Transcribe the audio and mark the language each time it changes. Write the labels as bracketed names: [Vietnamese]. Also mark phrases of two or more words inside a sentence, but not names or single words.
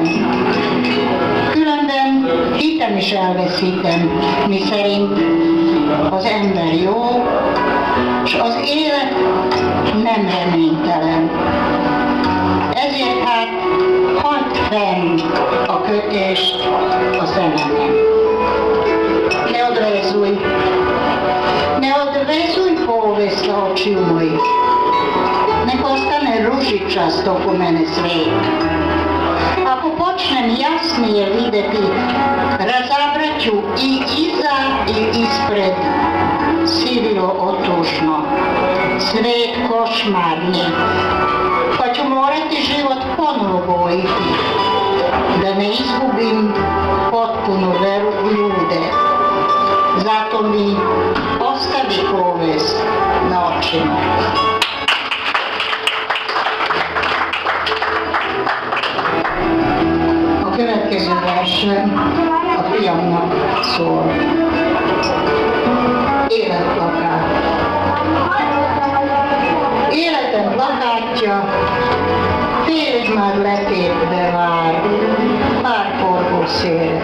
[Hungarian] Különben hitem is elveszítem, miszerint az ember jó, s az élet nem reménytelen. Ezért hát hagyd fenn a kötést a szememen. [Croatian] Ne odvezuj povijest očiju mojih. Nek ostane ružičast oko mene svijet. Ako počnem jasnije vidjeti, razabrat ću i iza i ispred sivilo otužno, svijet košmarni, pa ću morati život ponovo bojiti, da ne izgubim potpunu veru u ljude. Zato mi ostavi povijest na očima. [Hungarian] A következő versem a fiamnak szól. Életplakát. Életem plakátja félig már letépve vár, pár forgószél.